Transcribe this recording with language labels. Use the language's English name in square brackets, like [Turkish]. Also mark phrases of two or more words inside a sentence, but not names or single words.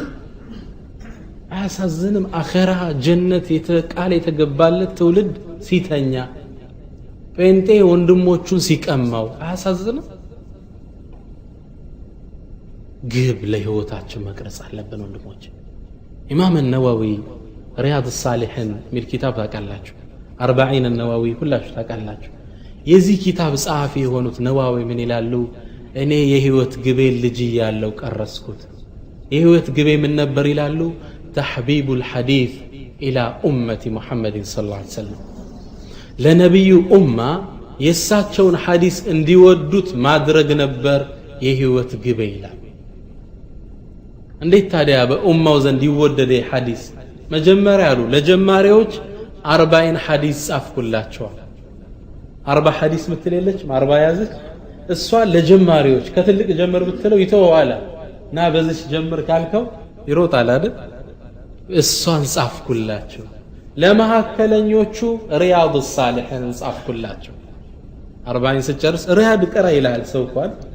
[Amharic] አያሳዝንም አኺራ ጀነት የተቃለ የተገባለት ትውልድ ሲተኛ ጴንጤ ወንድሞቹን ሲቀማው አያሳዝንም ግብ ለህይወታችን መቅረጽ አለብን ወንድሞች ኢማም النووي رياض الصالحين ሚል ኪታብ ታውቃላችሁ 40 النووي ሁላችሁ ታውቃላችሁ የዚህ ኪታብ ጸሐፊ የሆኑት ነዋዊ ምን ይላሉ እኔ የህይወት ግቤ ልጅ ያለው ቀረስኩት የህይወት ግቤ ምን ነበር ይላሉ [Arabic] تحبيب الحديث الى امه محمد صلى الله عليه وسلم [Amharic] ለነብዩ ኡማ የሳቸውን ሐዲስ እንዲወዱት ማድረግ ነበር የህይወት ግቤ ይላል እንዴት ታዲያ በኡማው ዘንድ ይወደደ ሐዲስ መጀመሪያ ያሉ ለጀማሪዎች 40 ሐዲስ ጻፍኩላቸው 40 ሐዲስ ምትለለች 40 ያዘች እሷ ለጀማሪዎች ከትልቅ ጀምር ብትለው ይተዋዋል ና በዚህ ጀምር ካልከው ይሮጣል አይደል እሷን ጻፍኩላቸው ለማከለኞቹ ሪያድ الصالحين ጻፍኩላቸው 40 ሲጨርስ ሪያድ ቀራ ይላል ሰው እንኳን